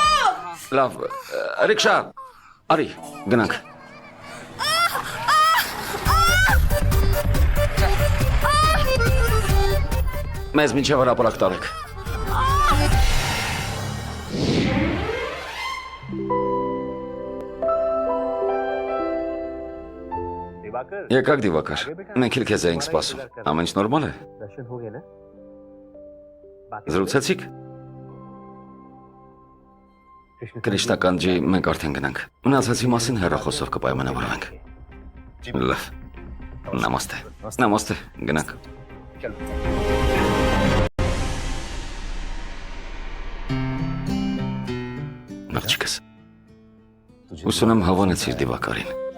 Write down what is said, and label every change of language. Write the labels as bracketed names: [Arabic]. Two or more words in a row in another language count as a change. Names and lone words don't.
[Armenian] Լավ, ռիքշա։ Արի, գնանք։ Մեզ մինչև հրապարակ տարեք։ Եկաք Դիվակար, մենք էլ քեզ էինք սպասում։ Ամեն ինչ նորմալ է։ [Hindi] दर्शन हो गए ना [Armenian] Զրուցեցիք։ Կրիշտական ջի, մենք արդեն գնանք։ Մնացածի մասին հեռախոսով կպայմանավորվենք։ Լավ։ Նամաստե։ Նամաստե, գնանք։ Աղջիկս։ Ուսում եմ հավանեցիր Դիվակարին։